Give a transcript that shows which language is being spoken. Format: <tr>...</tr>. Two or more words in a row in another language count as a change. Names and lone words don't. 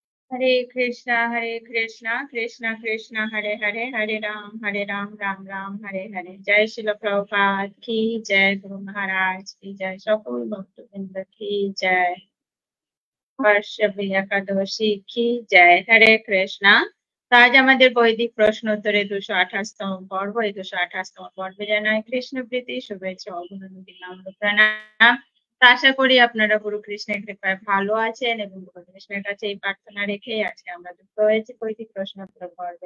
<sa>हरे कृष्णा कृष्णा कृष्णा हरे हरे, हरे राम राम राम हरे हरे।</sa> <hi>जय शिल प्रभुपाद की जय, गुरु महाराज की जय,</hi> <bn>সকল ভক্তবৃন্দ</bn> <hi>की जय,</hi> <bn>বর্ষবী একাদশী কি জয়। হরে কৃষ্ণা। তো আজ আমাদের বৈদিক প্রশ্ন উত্তরে 228তম পর্ব। এই 228তম পর্বে জানাই কৃষ্ণপ্রীতি, শুভেচ্ছা, অভিনন্দন, নম্র প্রণাম। তো আশা করি আপনারা গুরু কৃষ্ণের কৃপায় ভালো আছেন এবং গুরু কৃষ্ণের কাছে এই প্রার্থনা রেখেই আজকে আমরা যুক্ত হয়েছি বৈদিক প্রশ্নোত্তর পর্বে।</bn>